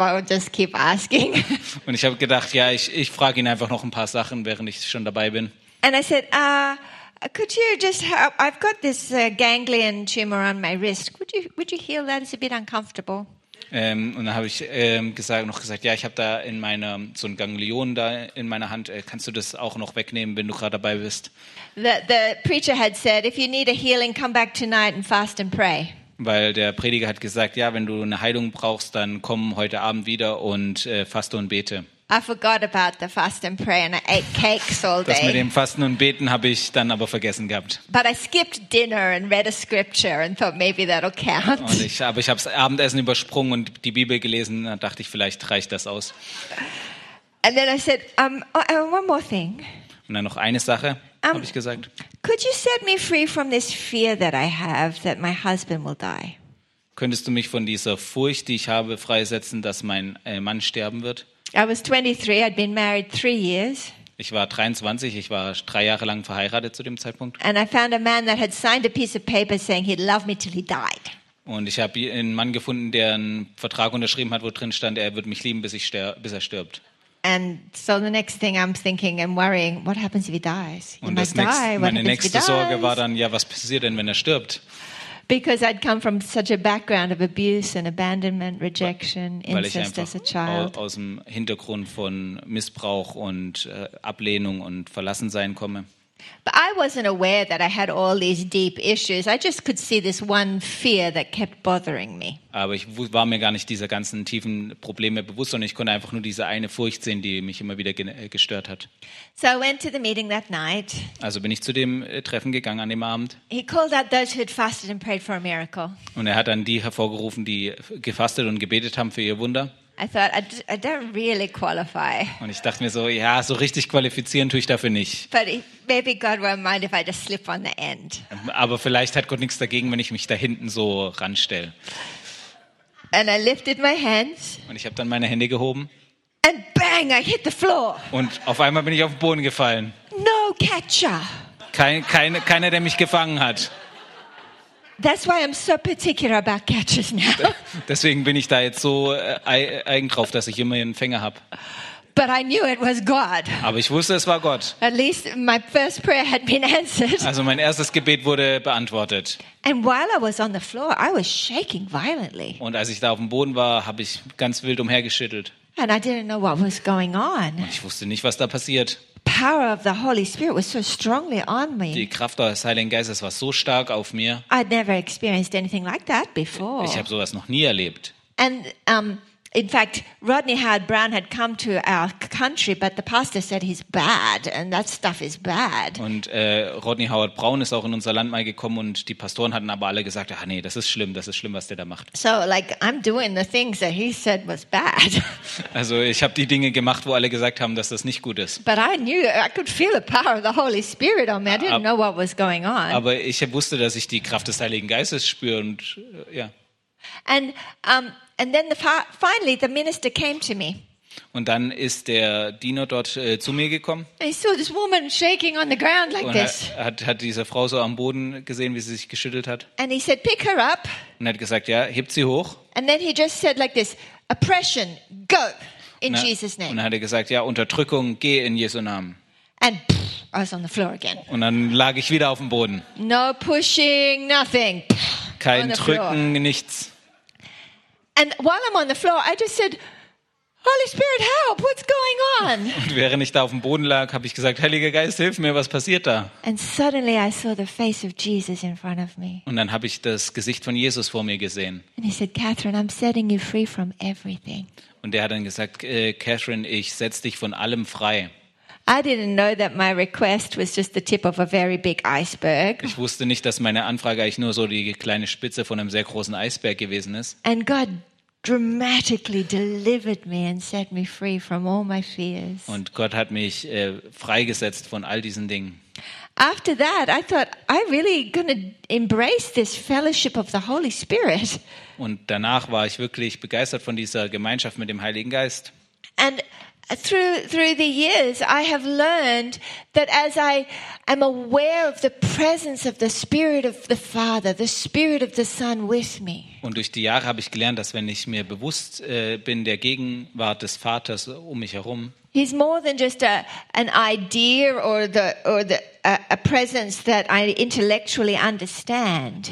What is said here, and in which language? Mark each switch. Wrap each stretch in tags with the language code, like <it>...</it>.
<en>I'll just keep asking.</en> <de>Und ich habe gedacht, ja, ich frage ihn einfach noch ein paar Sachen, während ich schon dabei bin.</de> <en>And I said, could you just help? I've got this ganglion tumor on my wrist. Would you heal that? It's a bit uncomfortable.</en> <de>Und dann habe ich gesagt, ja, ich habe da in meiner so ein Ganglion da in meiner Hand. Kannst du das auch noch wegnehmen, wenn du gerade dabei bist?</de> <en>The preacher had said, if you need a healing, come back tonight and fast and pray.</en> <de>Weil der Prediger hat gesagt, ja, wenn du eine Heilung brauchst, dann komm heute Abend wieder und faste und bete.</de> <en>I forgot about the fast and pray and I ate cakes all day.</en> <de>Das mit dem Fasten und Beten habe ich dann aber vergessen gehabt.</de> <en>But I skipped dinner and read a scripture and thought maybe that'll count.</en> <de>Aber ich habe das Abendessen übersprungen und die Bibel gelesen, da dachte ich, vielleicht reicht das aus.</de> <en>And then I said, one more thing.</en> <de>Und dann noch eine Sache, habe ich gesagt.</de> <en>Could you set me free from this fear that I have that my husband will die?</en> <de>Könntest du mich von dieser Furcht, die ich habe, freisetzen, dass mein Mann sterben wird?</de> <en>I was 23, I'd been married 3 years.</en> <de>Ich war 23, ich war 3 Jahre lang verheiratet zu dem Zeitpunkt.</de> <en>And I found a man that had signed a piece of paper saying he'd love me till he died.</en> <de>Und ich habe einen Mann gefunden, der einen Vertrag unterschrieben hat, wo drin stand, er wird mich lieben, bis er stirbt.</de> <en>And so the next thing I'm thinking and worrying, what happens if he dies?</en> <de>Und meine nächste Sorge war dann, ja, was passiert denn, wenn er stirbt?</de> <en>Because I'd come from such a background of abuse and abandonment, rejection, incest as a child.</en> <de>Aus dem Hintergrund von Missbrauch und Ablehnung und Verlassensein komme.</de> <en>But I wasn't aware that I had all these deep issues. I just could see this one fear that kept bothering me.</en> <de>Aber ich war mir gar nicht dieser ganzen tiefen Probleme bewusst, sondern ich konnte einfach nur diese eine Furcht sehen, die mich immer wieder gestört hat.</de> <en>So I went to the meeting that night.</en> <de>Also bin ich zu dem Treffen gegangen an dem Abend.</de> <en>He called out those who had fasted and prayed for a miracle.</en> <de>Und er hat dann die hervorgerufen, die gefastet und gebetet haben für ihr Wunder.</de> <en>I thought I don't really qualify.</en> <de>Und ich dachte mir so, ja, so richtig qualifizieren tue ich dafür nicht.</de> <en>But maybe God won't mind if I just slip on the end.</en> <de>Aber vielleicht hat Gott nichts dagegen, wenn ich mich da hinten so ranstelle.</de> <en>And I lifted my hands.</en> <de>Und ich habe dann meine Hände gehoben.</de> <en>And bang, I hit the floor.</en> <de>Und auf einmal bin ich auf den Boden gefallen.</de> <en>No catcher.</en> <de>Keiner, der mich gefangen hat.</de> <en>That's why I'm so particular about catches now.</en> <de>Deswegen bin ich da jetzt so eigen drauf, dass ich immer einen Fänger habe.</de> <en>But I knew it was God.</en> <de>Aber ich wusste, es war Gott.</de> <en>At least my first prayer had been answered.</en> <de>Also mein erstes Gebet wurde beantwortet.</de> <en>And while I was on the floor, I was shaking violently.</en> <de>Und als ich da auf dem Boden war, habe ich ganz wild umhergeschüttelt.</de> <en>And I didn't know what was going on.</en> <de>Und ich wusste nicht, was da passiert.</de> <en>Power of the Holy Spirit was so strongly on me.</en> <de>Die Kraft des Heiligen Geistes war so stark auf mir.</de> <en>I'd never experienced anything like that before.</en> <de>Ich habe sowas noch nie erlebt.</de> <en>And in fact, Rodney Howard Brown had come to our country, but the pastor said he's bad, and that stuff is bad.</en> <de>Und Rodney Howard Brown ist auch in unser Land mal gekommen, und die Pastoren hatten aber alle gesagt, ah nee, das ist schlimm, was der da macht.</de> <en>So, like, I'm doing the things that he said was bad.</en> <de>Also ich habe die Dinge gemacht, wo alle gesagt haben, dass das nicht gut ist.</de> <en>But I knew, I could feel the power of the Holy Spirit on me. I didn't know what was going on.</en> <de>Aber ich wusste, dass ich die Kraft des Heiligen Geistes spüre, und ja.</de> <en>And and then finally the minister came to me.</en> <de>Und dann ist der Diener dort zu mir gekommen.</de> <en>And he saw this woman shaking on the ground like this.</en> <de>Hat diese Frau so am Boden gesehen, wie sie sich geschüttelt hat.</de> <en>And he said, pick her up.</en> <de>Und hat gesagt, ja, hebt sie hoch.</de> <en>And then he just said like this, oppression, go in Jesus' name.</en> <de>Und hat er gesagt, ja, Unterdrückung, geh in Jesu Namen.</de> <en>And pff, I was on the floor again.</en> <de>Und dann lag ich wieder auf dem Boden.</de> <en>No pushing, nothing.</en> <de>Kein Drücken, nichts.</de> <en>And while I'm on the floor, I just said, Holy Spirit, help, what's going on?</en> <de>Und während ich da auf dem Boden lag, habe ich gesagt, Heiliger Geist, hilf mir, was passiert da?</de> <en>And suddenly I saw the face of Jesus in front of me.</en> <de>Und dann habe ich das Gesicht von Jesus vor mir gesehen.</de> <en>And he said, Catherine, I'm setting you free from everything.</en> <de>Und er hat dann gesagt, Catherine, ich setz dich von allem frei.</de> <en>I didn't know that my request was just the tip of a very big iceberg.</en> <de>Ich wusste nicht, dass meine Anfrage eigentlich nur so die kleine Spitze von einem sehr großen Eisberg gewesen ist.</de> <en>And God dramatically delivered me and set me free from all my fears.</en> <de>Und Gott hat mich freigesetzt von all diesen Dingen.</de> <en>After that, I thought, I really gonna embrace this fellowship of the Holy Spirit.</en> <de>Und danach war ich wirklich begeistert von dieser Gemeinschaft mit dem Heiligen Geist.</de> <en>And Through the years, I have learned that as I am aware of the presence of the Spirit of the Father, the Spirit of the Son with me.</en> <de>Und durch die Jahre habe ich gelernt, dass wenn ich mir bewusst bin der Gegenwart des Vaters um mich herum.</de> <en>He's more than just an idea or a presence that I intellectually understand.</en>